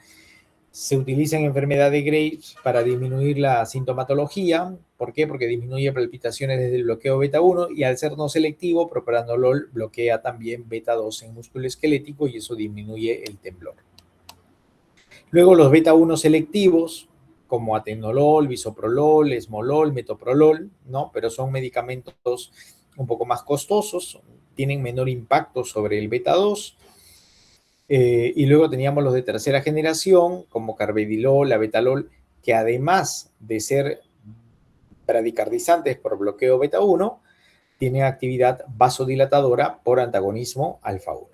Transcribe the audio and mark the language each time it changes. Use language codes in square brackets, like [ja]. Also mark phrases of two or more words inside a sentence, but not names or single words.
[es] Se utiliza en enfermedad de Graves para disminuir la sintomatología. ¿Por qué? Porque disminuye palpitaciones desde el bloqueo beta 1 y al ser no selectivo, propranolol bloquea también beta 2 en músculo esquelético y eso disminuye el temblor. Luego los beta 1 selectivos, como atenolol, bisoprolol, esmolol, metoprolol, ¿no? Pero son medicamentos un poco más costosos, tienen menor impacto sobre el beta 2. Y luego teníamos los de tercera generación, como carvedilol, abetalol, que además de ser bradicardizantes por bloqueo beta 1, tienen actividad vasodilatadora por antagonismo alfa 1.